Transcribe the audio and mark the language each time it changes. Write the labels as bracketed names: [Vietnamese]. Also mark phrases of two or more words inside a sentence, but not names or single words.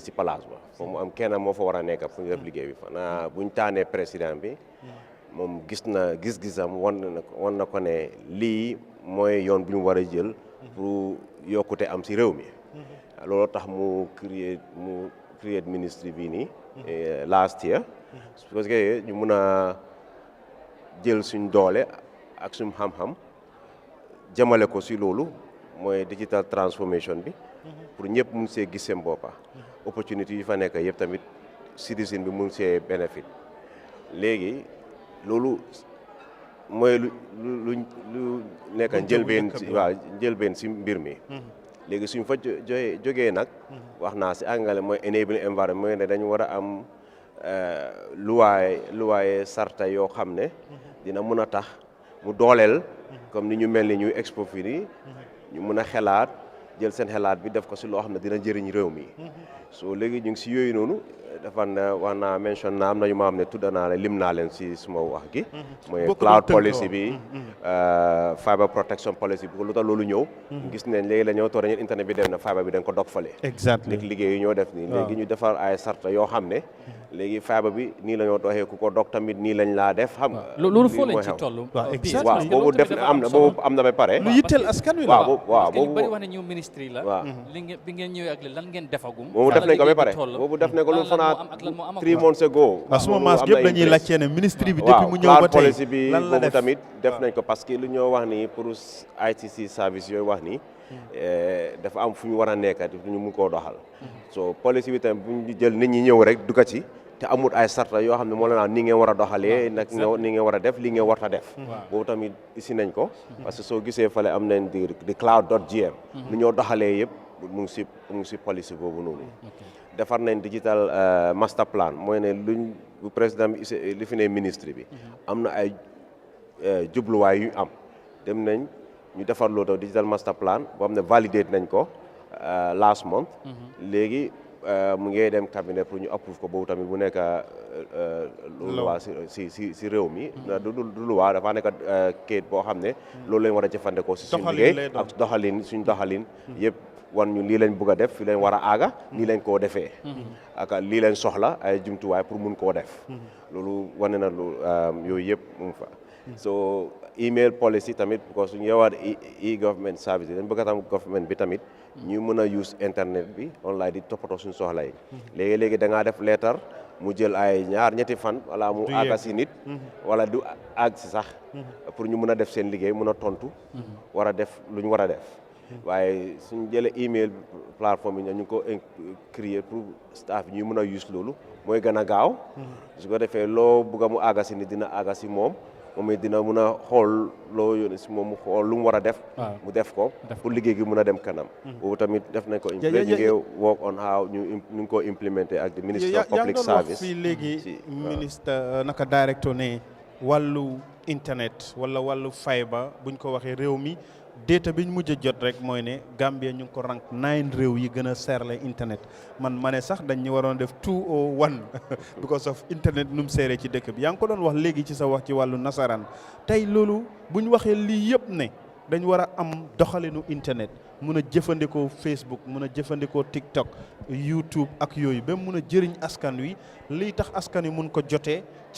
[Wolof] si place ba foofu mu am kenn moo fa war a nekk pour ñu def liggéey bi fanaa buñ taanee président bi moom gis-gisam wan na ko ne lii mooy yoon bu ñu war a jël pour yokkute am si réew mi loolu tax mu créer ministre bii nii [English] last year [Wolof] parce que ñu mun a jël suñ doole ak suñ xam-xam jëmale ko si loolu mooy [English] digital transformation [Wolof] bi pour ñëpp mun see gis seen boppa opportunité yi fa nekk yëpp tamit citizen bi mun see bénéfice léegi loolu mooy lu nekk njëlbeen si mbir mi léegi suñ fa jógee nag wax naa si angale mooy [English] enabling environment [Wolof] mooy ne dañu war a am luwaaye sarta yoo xam ne dina mun a tax mu dooleel comme ni ñu mel ni ñuy expo fii nii ñu mun a xelaat jël seen xelaat bi def ko si loo xam ne dina jëriñ réew mi so léegi ñu ngi si yooyu noonu dafa wax naa mention naa am nañu ma xam ne tudda naa lim naa leen si suma wax gi mooy [English] cloud policy [Wolof] bi [English] fiber protection policy [Wolof] bi lu tax loolu ñëw gis nañ léegi la ñëw toore ñeen internet bi dem na fiber bi dañ ko dog fale léegi liggéey yi ñoo def nii léegi ñu defar ay sarta yoo xam ne léegi fiber bi nii la ñoo doxee ku ko dog tamit nii lañ laa def xam nga loolu foo leen ci toll waaw boobu def boobu am na ba pare lu yitteel askan wi la waaw boobu bari wax ne ñu ministre la waaw bi ngeen ñëwee ak lan ngeen defagum boobu def nañ ko ba pare boobu def nañ ko lu fanaa [English] 3 months ago [Wolof] suma maas yëpp dañuy laajte ne ministre bi depuis mu ñëw ba tey policy bi boobu tamit def nañ ko parce que lu ñoo wax ni pour [English] ICT service [Wolof] yooyu wax ni dafa am fu ñu war a nekkat fu ñu mun koo doxal so policy bi tamit bu ñu jël nit ñi ñëw rek dugga ci te amul ay sarta yoo xam ne moo la naan ni ngeen war a doxalee nag ni ngeen war a def li ngeen war a def boobu tamit isi nañ ko parce que soo gisee fale am nañ di cloud.gm lu ñoo doxalee yëpp mu ngi si policy boobu noonu defar nañ [English] digital master plan [Wolof] mooy ne luñ bu président bi li fi ne ministre bi am na ay jubluwaay yu am dem nañ ñu defar loolu [English] digital master plan [Wolof] boo xam ne validate nañ ko [English] last month [Wolof] léegi mu ngi dem cabinet pour ñu approve ko boobu tamit bu nekk luwaa si réew mi du luwaa dafa nekk kayit boo xam ne loolu lañ war a jëfandikoo si suñu liggéey ak suñ doxalin yëpp wan ñu lii lañ bëgg a def fi lañ war a aaga lii lañ koo defee ak lii lañ soxla ay jumtuwaay pour mun koo def loolu wane na lu yooyu yëpp mu fa so [English] email policy [Wolof] tamit because suñu yeewaat [English] e-government service [Wolof] dañ bëgg a tam government bi tamit ñu mën a use internet bi online di toppatoo suñu soxla yi léegi da ngaa def leetar mu jël ay ñetti fan wala mu aaga si nit wala du aag si sax pour ñu mën a def seen liggéey mën a tontu war a def lu ñu war a def waaye suñu jëlee email plateforme yi ñu ko créer pour staff yi ñuy mën a use loolu mooy gën a gaaw su ko defee loo bëgg a mu aaga si nit dina aaga si moom dina mën a xool loo yónnee si moom mu xool lu mu war a def mu def ko pour liggéey gi mën a dem kanam boobu tamit def nañ ko ñu ngi [English] work on how [Wolof] ñu ngi ko implémenté ak [English] the minister of public service [Wolof] fii léegi ministre naka directeur ne wàllu internet wala wàllu fiber buñ ko waxee réew mi data biñ mujj a jot rek mooy ne Gambia ñu ngi ko rank 9 réew yi gën a seerle internet man ma ne sax dañ ñu waroon def 201 [English] because of internet [Wolof] nu mu seeree ci dëkk bi yaa ngi ko doon wax léegi ci sa wax ci wàllu nasaraan tey loolu bu ñu waxee lii yëpp ne dañ war a am doxalinu internet mun a jëfandikoo Facebook mun a jëfandikoo TikTok YouTube ak yooyu ba mun a jëriñ askan wi lii tax askan wi mun ko jotee ci